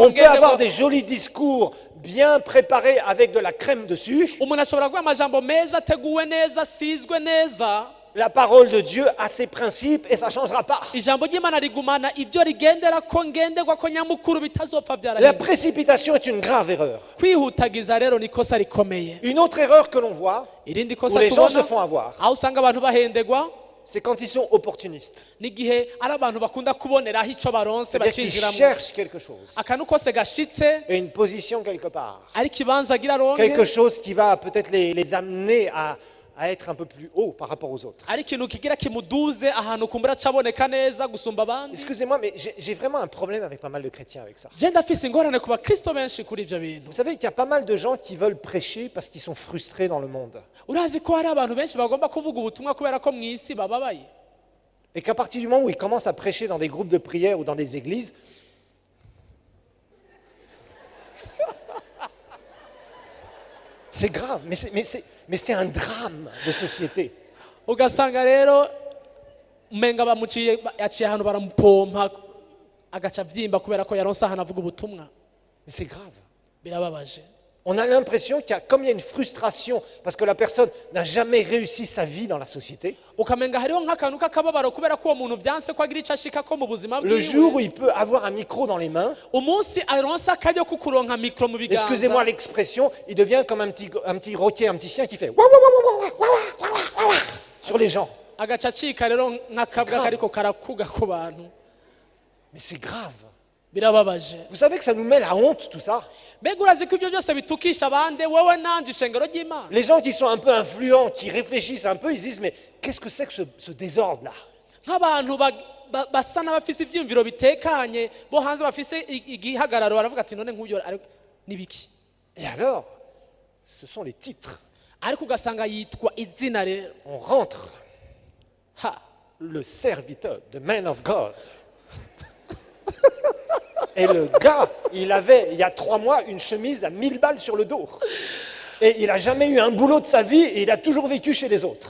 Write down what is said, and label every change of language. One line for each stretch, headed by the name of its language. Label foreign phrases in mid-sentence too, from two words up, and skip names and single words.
French: On peut avoir
Rundi: ngenderwaho.
French: des jolis discours bien préparés avec de la crème dessus.
Rundi: Umuntu ashobora kuvuga amajambo meza ateguwe neza asizwe neza.
French: La parole de Dieu a ses principes et ça ne changera pas.
Rundi: Ijambo ry'Imana rigumana ibyo rigendera ko ngenderwa ko nyamukuru bitazopfa
French: La
Rundi: byarahinduka.
French: précipitation est une grave erreur.
Rundi: Kwihutagiza rero ni ikosa rikomeye.
French: Une autre erreur que l'on voit,
Rundi: Irindi
French: où
Rundi: kosa
French: les gens se
Rundi: tubona
French: font avoir,
Rundi: aho usanga abantu bahendegwa
French: c'est quand ils sont opportunistes.
Rundi: n'igihe ari abantu bakunda kuboneraho icyo baronse
French: C'est-à-dire qu'ils
Rundi: bacinjiramo
French: cherchent quelque chose.
Rundi: akantu kose gashitse
French: Et une position quelque part.
Rundi: ari ikibanza agira
French: Quelque
Rundi: aronke
French: chose qui va peut-être les amener à être un peu plus haut par rapport aux autres.
Rundi: ari ikintu kigira kimuduze ahantu kumbura acaboneka neza gusumba abandi.
French: Excusez-moi, mais j'ai vraiment un problème avec pas mal de chrétiens avec ça.
Rundi: je ndafise ingorane ku bakristo benshi kuri ivyo bintu.
French: Vous savez qu'il y a pas mal de gens qui veulent prêcher parce qu'ils sont frustrés dans le monde.
Rundi: urazi ko hari abantu benshi bagomba kuvuga ubutumwa kubera ko mu isi bababaye,
French: Et qu'à partir du moment où ils commencent à prêcher dans des groupes de prière ou dans des églises, c'est grave, mais c'est un drame de société.
Rundi: ugasanga rero umenga yaciye ahantu baramupompa agaca avyimba kubera ko yaronse ahantu avuga ubutumwa.
French: Mais c'est grave.
Rundi: Birababaje.
French: On a l'impression comme il y a une frustration parce que la personne n'a jamais réussi sa vie dans la société,
Rundi: ukamenga hariho nk'akantu k'akababaro kubera ko uwo muntu vyanse ko agira ico ashika ko mu buzima
French: le jour où
Rundi: bwiwe,
French: il peut avoir un micro dans les mains,
Rundi: umunsi aronse akaryo ko kuronka mikro mu
French: excusez-moi
Rundi: biganza
French: l'expression, il devient comme un petit roquet, un petit chien qui fait wouah, wouah, wouah, wouah, wouah, wouah, wouah, wouah sur les gens.
Rundi: agaca acika rero nk'akabwa
French: grave.
Rundi: kariko karakuga ku bantu.
French: Mais c'est grave.
Rundi: Birababaje.
French: Vous savez que ça nous met la honte tout ça.
Rundi: mbega urazi ko ivyo byose bitukisha abandi wowe nanje ishengero ry'Imana.
French: Les gens qui sont un peu influents, qui réfléchissent un peu, ils disent mais qu'est-ce que c'est que ce désordre-là?
Rundi: nk'abantu basa n'abafise ivyiyumviro bitekanye bo hanze bafise igihagararo baravuga ati none nk'ubyo nibiki.
French: Et alors, ce sont les titres.
Rundi: ariko ugasanga yitwa izina rero.
French: On rentre, ha le serviteur,
English: the man of God.
French: Et le gars, il avait, il y a 3 mois, une chemise à 1000 balles sur le dos. Et il n'a jamais eu un boulot de sa vie et il a toujours vécu chez les autres.